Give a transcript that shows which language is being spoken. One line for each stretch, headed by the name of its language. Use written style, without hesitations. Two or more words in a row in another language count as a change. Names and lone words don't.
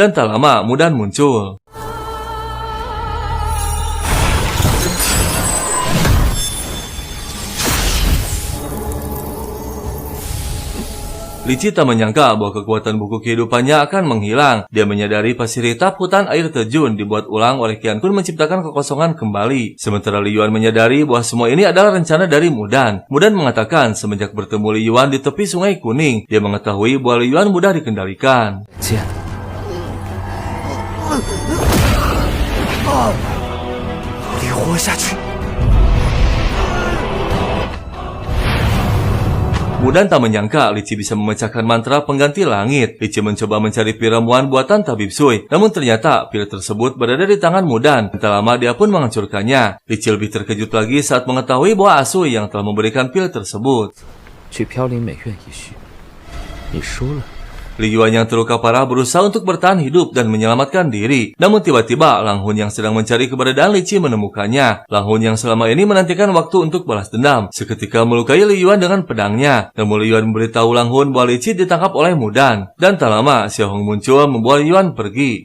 Indonesian: Dan tak lama Mudan muncul. Li Qi tak menyangka bahwa kekuatan buku kehidupannya akan menghilang. Dia menyadari pasir hitam hutan air terjun dibuat ulang oleh Qian Kun menciptakan kekosongan kembali. Sementara Li Yuan menyadari bahwa semua ini adalah rencana dari Mudan. Mudan mengatakan semenjak bertemu Li Yuan di tepi Sungai Kuning, dia mengetahui bahwa Li Yuan mudah dikendalikan.
Chinese: Qian，你活下去。
Indonesian: Mudan tak menyangka Li Qi bisa memecahkan mantra pengganti langit. Li Qi mencoba mencari pil ramuan buatan tabib Sui, namun ternyata pil tersebut berada di tangan Mudan. Tak lama dia pun menghancurkannya. Li Qi lebih terkejut lagi saat mengetahui bahwa Asui yang telah memberikan pil tersebut.
Chinese: 去飘零美院一叙，你输了。
Indonesian: Li Yuan yang terluka parah berusaha untuk bertahan hidup dan menyelamatkan diri. Namun tiba-tiba Lang Hun yang sedang mencari keberadaan Li Qi menemukannya. Lang Hun yang selama ini menantikan waktu untuk balas dendam, seketika melukai Li Yuan dengan pedangnya. Namun Li Yuan memberitahu Lang Hun bahwa Li Qi ditangkap oleh Mudan. Dan tak lama Xiao Hong muncul membawa Li Yuan pergi.